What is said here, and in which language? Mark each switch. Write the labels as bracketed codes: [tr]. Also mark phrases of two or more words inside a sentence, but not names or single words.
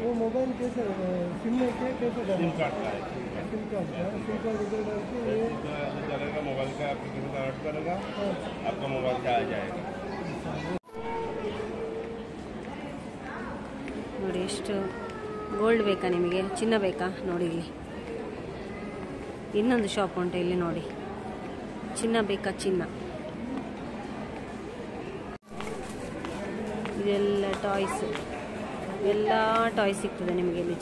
[hi] वो मोबाइल कैसे सिम में कैसे सिम कार्ड का है, सिम कार्ड इधर डाल के ये चलेगा। मोबाइल का एप्लीकेशन ऐड करेगा, आपका मोबाइल का आ जाएगा। [kn] ನೋಡಿ ಎಷ್ಟು ಗೋಲ್ಡ್ ಬೇಕಾ ನಿಮಗೆ, ಚಿನ್ನ ಬೇಕಾ ನೋಡಿ. ಇಲ್ಲಿ ಇನ್ನೊಂದು ಶಾಪ್ ಉಂಟು, ಇಲ್ಲಿ ನೋಡಿ ಚಿನ್ನ ಬೇಕಾ ಚಿನ್ನ. ಇದೆಲ್ಲ ಟಾಯ್ಸ್, ಎಲ್ಲ ಟಾಯ್ಸ್ ಸಿಗ್ತದೆ ನಿಮಗೆ ಇಲ್ಲಿ.